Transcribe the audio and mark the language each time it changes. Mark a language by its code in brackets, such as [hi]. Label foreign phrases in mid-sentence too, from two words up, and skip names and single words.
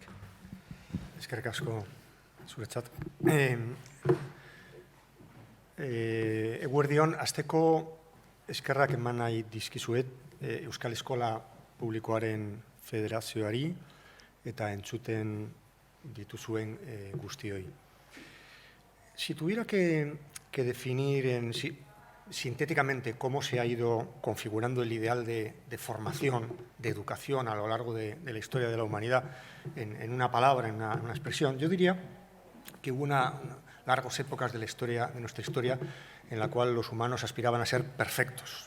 [eu] Eskerrik asko zuretzat. Eguerdion, hasteko eskerrak eman nahi dizkizuet Euskal Eskola Publikoaren Federazioari eta entzuten dituzuen guztioi. [es] Si tuviera que definir sintéticamente cómo se ha ido configurando el ideal de formación, de educación a lo largo de la historia de la humanidad, en una palabra, en una expresión, yo diría que hubo largas épocas de nuestra historia, en la cual los humanos aspiraban a ser perfectos.